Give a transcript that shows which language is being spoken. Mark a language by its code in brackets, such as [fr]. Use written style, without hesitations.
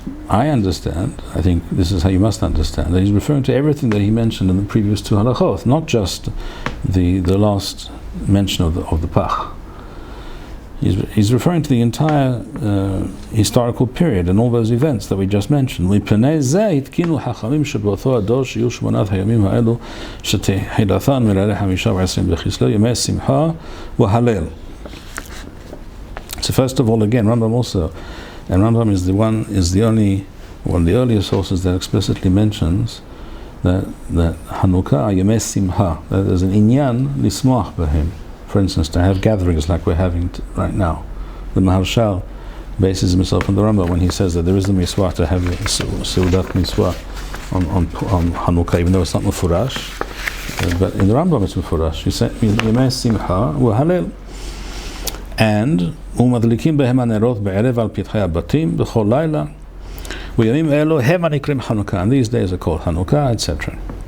[en] I understand, I think this is how you must understand, that he's referring to everything that he mentioned in the previous two halachot, not just the last mention of the pach. He's referring to the entire historical period and all those events that we just mentioned. [he] מפני זה התקינו חכמים שבאותו הדור שיהיו 8 הימים האלו שתחילתן מלילה 25 בכסלו ימי שמחה והלל. [en] So first of all, again, Rambam also, and Rambam is one of the earlier sources that explicitly mentions that Hanukkah yemei simha, that there's an inyan lismach b'hem. For instance, to have gatherings like we're having right now. The Maharshal bases himself on the Rambam when he says that there is a mitzvah to have a seudat mitzvah on Hanukkah, even though it's not mufurash. But in the Rambam it's mufurash. He said yemei simha v'halel. [he] And ומדליקים בהם הנרות בערב על פתחי הבתים בכל לילה וימים אלו הם הנקראים חנוכה, [en] and these days are called Hanukkah, etc.